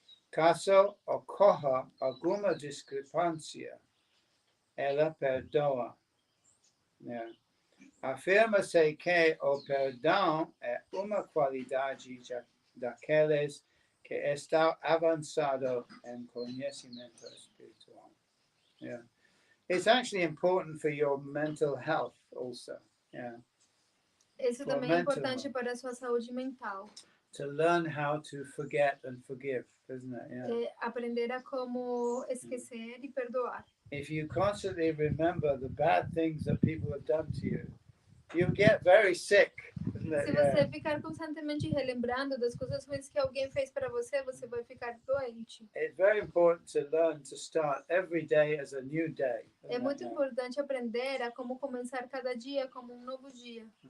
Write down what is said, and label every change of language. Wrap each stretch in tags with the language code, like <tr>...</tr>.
<pt>Caso ocorra alguma discrepância, ela perdoa. Afirma-se que o perdão é uma qualidade daqueles que estão avançados em conhecimento espiritual.</pt> <en>It's actually important for your mental health also.</en> <pt>Isso também é importante para a sua saúde mental.</pt> <en>To learn how to forget and forgive, isn't it?</en> <pt>Aprender a como esquecer e perdoar.</pt> <en>If you constantly remember the bad things that people have done to you, you get very sick, isn't it?</en> <pt>Se você ficar constantemente relembrando das coisas ruins que alguém fez para você, você vai ficar doente.</pt> <en>It's very important to learn to start every day as a new day.</en> <pt>É muito importante aprender a como começar cada dia como novo dia.</pt>